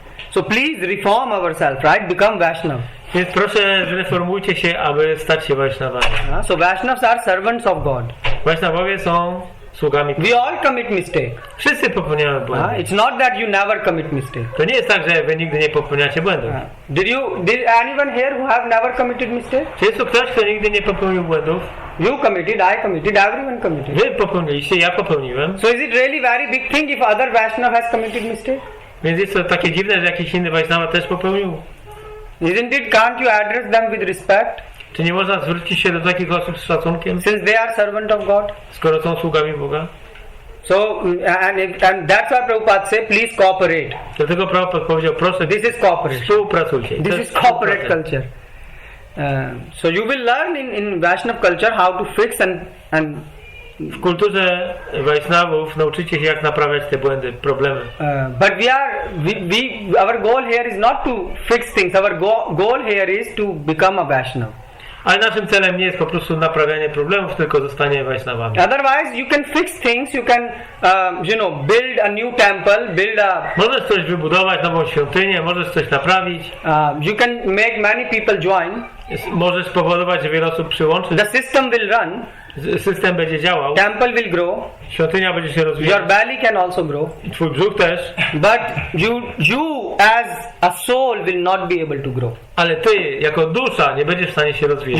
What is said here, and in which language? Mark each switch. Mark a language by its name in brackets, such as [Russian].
[English] So please reform ourselves, right? Become Vaishnav. [Polish] Więc proszę, zreformujcie się, aby stać się Vaishnavami. [English] So Vaishnavs are servants of God. [Polish] Vaishnawowie są sługami. [English] We all commit mistake. [Polish] Wszyscy popełniamy błędy. [English] It's not that you never commit mistake. [Polish] To nie jest tak, że wy nigdy nie popełniacie błędów. [English] Did anyone here who have never committed mistake? [Polish] Czy jest tu ktoś, kto nigdy nie popełnił błędów? [English] You committed, I committed, everyone committed. [Polish] Wy popełniliście, ja popełniłem. [English] So is it really very big thing if other Vaishnav has committed mistake? [Polish] Więc jest to takie dziwne, że jakiś inny Vaishnava też popełnił. [English] Isn't it? Can't you address them with respect? [Polish] Czy nie można zwrócić się do takich osób z szacunkiem? [English] Since they are servant of God. [Polish] Skoro są sługami Boga? [English] So and that's why Prabhupada said, please cooperate. [Polish] Dlatego Prabhupada powiedział, proszę, [English] this is cooperation. [Polish] Współpracujcie. [English] This is corporate culture. So you will learn in Vaishnav culture how to fix and [Polish] w kulturze Vaishnavów nauczycie się, jak naprawiać te błędy, problemy. [English] But our goal here is not to fix things. Our goal here is to become a Vaishnav. [Polish] Ale naszym celem nie jest po prostu naprawianie problemów, tylko zostanie Vaishnavami. [English] Otherwise, you can fix things. You can, build a new temple, [Polish] Możesz coś wybudować, nową świątynię, możesz coś naprawić. [English] You can make many people join. [Polish] Możesz spowodować, że wiele osób przyłączy. [English] The system will run. [Polish] System będzie działał. [English] Temple will grow. [Polish] Świątynia będzie się rozwijać. [English] Your belly can also grow. [Polish] Twój brzuch też. [English] But you as a soul will not be able to grow. [Polish] Ale ty jako dusza nie będziesz w stanie się rozwijać.